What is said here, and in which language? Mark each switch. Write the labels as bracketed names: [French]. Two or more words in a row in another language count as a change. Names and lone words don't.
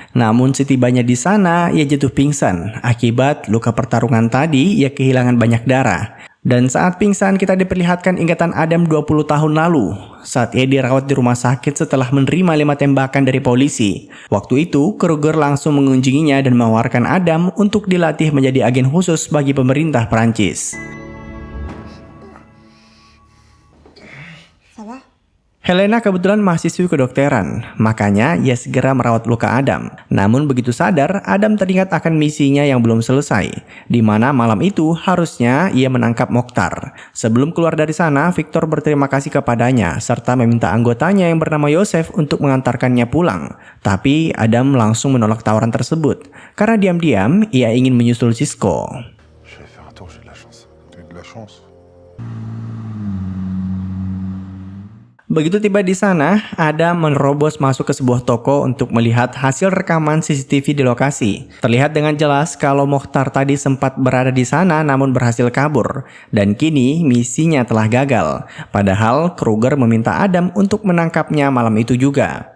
[Indonesian] Namun setibanya di sana, ia jatuh pingsan. Akibat luka pertarungan tadi, ia kehilangan banyak darah. Dan saat pingsan, kita diperlihatkan ingatan Adam 20 tahun lalu. Saat ia dirawat di rumah sakit setelah menerima 5 tembakan dari polisi. Waktu itu, Kruger langsung mengunjunginya dan menawarkan Adam untuk dilatih menjadi agen khusus bagi pemerintah Prancis. [French] Ça va? [Indonesian] Helena kebetulan mahasiswi kedokteran, makanya ia segera merawat luka Adam. Namun begitu sadar, Adam teringat akan misinya yang belum selesai, di mana malam itu harusnya ia menangkap Mokhtar. Sebelum keluar dari sana, Victor berterima kasih kepadanya, serta meminta anggotanya yang bernama Yosef untuk mengantarkannya pulang. Tapi Adam langsung menolak tawaran tersebut, karena diam-diam ia ingin menyusul Cisco. [French] Je vais faire un tour, j'ai de la chance. T'as eu de la chance. [Indonesian] Begitu tiba di sana, Adam menerobos masuk ke sebuah toko untuk melihat hasil rekaman CCTV di lokasi. Terlihat dengan jelas kalau Mokhtar tadi sempat berada di sana namun berhasil kabur. Dan kini misinya telah gagal. Padahal Kruger meminta Adam untuk menangkapnya malam itu juga.